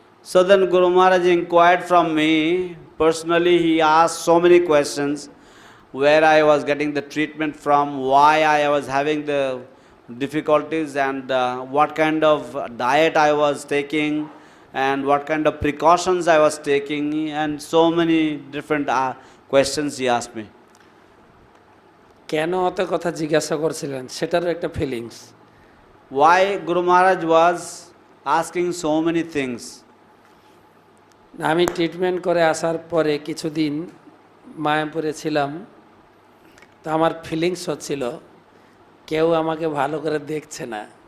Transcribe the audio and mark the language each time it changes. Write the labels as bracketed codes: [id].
[en] So then Guru Maharaj inquired from me personally. He asked so many questions, where I was getting the treatment from, why I was having the difficulties, and what kind of diet I was taking, and what kind of precautions I was taking, and so many different questions he asked me. [bn] কেন অত কথা জিজ্ঞাসা করছিলেন সেটারও একটা feelings. [en] Why Guru Maharaj was asking so many things? [bn] আমি treatment করে আসার পরে কিছুদিন মায়াপুরে ছিলাম, তো আমার ফিলিংস হচ্ছিল কেউ আমাকে ভালো করে দেখছে না।